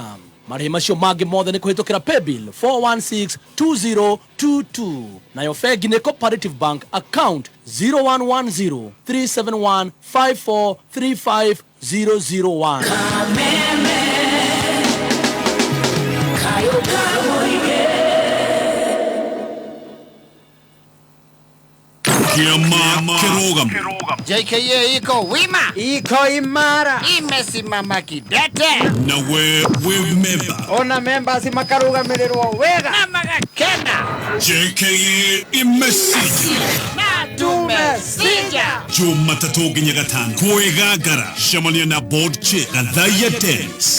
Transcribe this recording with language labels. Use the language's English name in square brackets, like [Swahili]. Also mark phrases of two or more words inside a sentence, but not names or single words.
[Kikuyu] Marĩhi macio mangĩ mothe ni kuhitukira paybill 4162022 nayo bengi ni Cooperative Bank account 01103715435001. Kiama Kirogam [Swahili] JKA iko wima, iko imara, imesimama kidete, na we member [Kikuyu] ona members makarugamirĩrwo wega na magakena. [Swahili] JKA imesija Na tumesija. [Kikuyu] Jumatatu nginya gatano kwĩgangara cemania na [English] board chair [Kikuyu] Gathaiya Dennis